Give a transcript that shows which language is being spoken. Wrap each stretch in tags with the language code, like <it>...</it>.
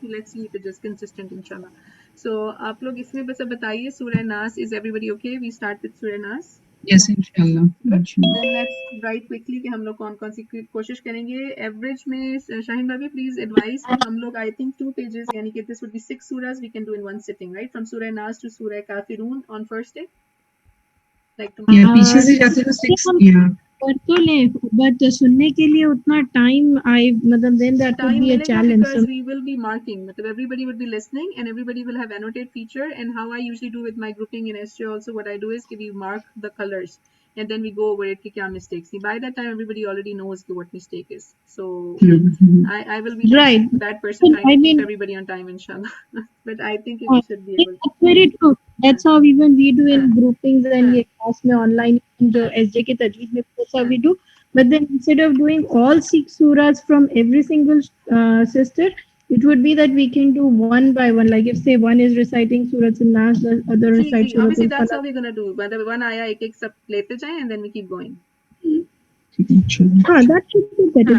<en>Let's keep it just consistent इंशाल्लाह. So</en> <hi>आप लोग इसमें बस अब बताइए</hi> <en>सूरह नास. Is everybody okay? We start with सूरह नास. यस इंशाल्लाह. Then let's write quickly</en> <hi>कि हम लोग कौन-कौन सी कोशिश करेंगे.</hi> <en>average में शाहीन भाभी please advise कि हम लोग आई थिंक 2 pages,</en> <hi>यानी कि</hi> <en>This would be 6 surahs we can do in one sitting, right? From surah Nas to surah Kafirun on first day. Like tomorrow.</en> <hi>पीछे से जाते तो 6 या कर तो ले, बट सुनने के लिए उतना टाइम मतलब</hi> <en>then that would Time be a</en> <hi>मिलेगा</hi> <en>challenge. because we will be marking. मतलब everybody would be listening and everybody will have annotate feature. And how I usually do with my grouping in SJ also, what I do is we mark the colors and then we go over it</en> <hi>कि क्या</hi> <en>mistakes. By that time everybody already knows what mistake is. So I will be Right. that person trying I to mean- keep everybody on time inshallah. But I think we should be able to. That's very true. That's how even we do in groupings and ये class में online</en> <hi>जो SJ के तजवीज में,</hi> <en>that's how we do. But then instead of doing all 6 surahs from every single sister, it would be that we can do one by one. Like if say one is reciting Surah An-Nas, the other</en> <hi>ji,</hi> <en>recites Surah obviously that's how Al-Falaq. we're gonna do.</en> <hi>मतलब one आया एक सब लेते जाएं</hi> <en>and then we keep going. हाँ, that should be better.</en>